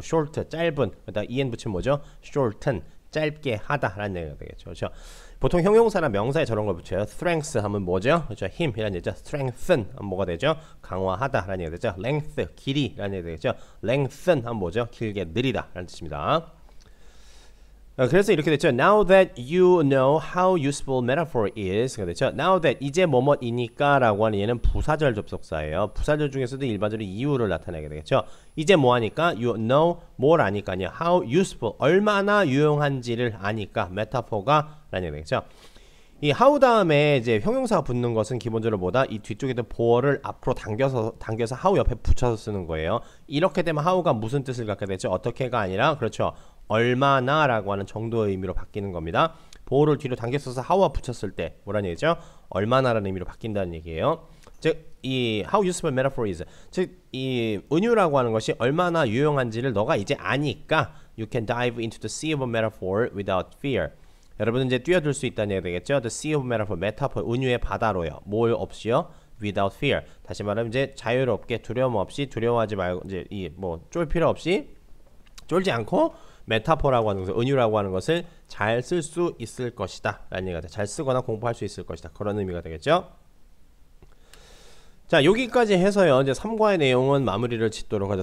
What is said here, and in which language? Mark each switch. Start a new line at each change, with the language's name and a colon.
Korean: 뭐 short 짧은 그러다 en 붙이면 뭐죠? shorten 짧게 하다라는 얘기가 되겠죠. 그렇죠? 보통 형용사나 명사에 저런 걸 붙여요. strength 하면 뭐죠? 그렇죠? 힘이라는 얘기죠. strengthen 하면 뭐가 되죠? 강화하다라는 얘기가 되죠. length 길이라는 얘기가 되겠죠. lengthen 하면 뭐죠? 길게 느리다라는 뜻입니다. 그래서 이렇게 됐죠.
English: Now that you know how useful metaphor is.
Korean: 그렇죠.
English: Now that
Korean: 이제 뭐뭐이니까 라고 하는 얘는 부사절 접속사예요. 부사절 중에서도 일반적으로 이유를 나타내게 되겠죠. 이제 뭐하니까
English: you know
Korean: 뭘 아니까요.
English: How useful
Korean: 얼마나 유용한지를 아니까 메타포가 라는 얘기 되겠죠. 이 how 다음에 이제 형용사가 붙는 것은 기본적으로 뭐다? 이 뒤쪽에 있는 보어를 앞으로 당겨서 how 옆에 붙여서 쓰는 거예요. 이렇게 되면 how가 무슨 뜻을 갖게 되죠? 어떻게가 아니라 그렇죠. 얼마나 라고 하는 정도의 의미로 바뀌는 겁니다. 보호를 뒤로 당겨 써서 how와 붙였을 때 뭐라는 얘기죠? 얼마나 라는 의미로 바뀐다는 얘기예요. 즉 이
English: how useful metaphor is
Korean: 즉 이 은유라고 하는 것이 얼마나 유용한지를 너가 이제 아니까
English: you can dive into the sea of metaphor without fear.
Korean: 여러분은 이제 뛰어들 수 있다는 얘기가 되겠죠.
English: The sea of metaphor,
Korean: 메타포, 은유의 바다로요. 뭘 없이요?
English: Without fear.
Korean: 다시 말하면 이제 자유롭게 두려움 없이 두려워하지 말고 이제 이 뭐 쫄 필요 없이 쫄지 않고 메타포라고 하는 것을 은유라고 하는 것을 잘 쓸 수 있을 것이다 라는 얘기가 돼. 잘 쓰거나 공부할 수 있을 것이다. 그런 의미가 되겠죠. 자 여기까지 해서요 이제 3과의 내용은 마무리를 짓도록 하죠.